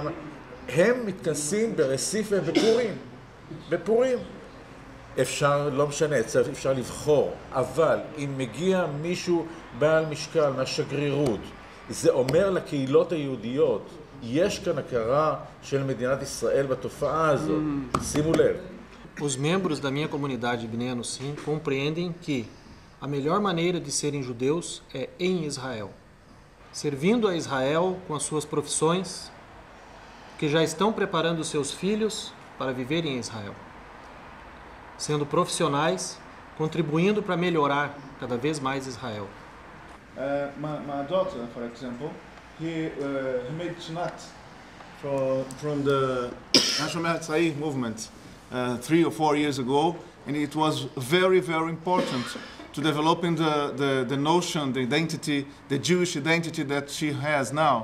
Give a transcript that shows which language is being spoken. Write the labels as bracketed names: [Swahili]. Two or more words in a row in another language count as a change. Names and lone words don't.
[Hebrew] הם מתכנסים ברסיפה בפורים. אפשר, לא משנה, אפשר לבחור, אבל אם מגיע מישהו בעל משקל מהשגרירות, זה אומר לקהילות היהודיות, יש כאן הכרה של מדינת ישראל בתופעה הזאת. שימו לב. [Portuguese] Os membros da minha comunidade Bnei Anussim compreendem que a melhor maneira de serem judeus é em Israel, servindo a Israel com as suas profissões, que já estão preparando seus filhos para viverem em Israel, sendo profissionais, contribuindo para melhorar cada vez mais Israel. [English] My daughter, for example, he made Shnat from the National Metzai movement 3 or 4 years ago, and it was very, very important to developing the notion, the identity, the Jewish identity that she has now.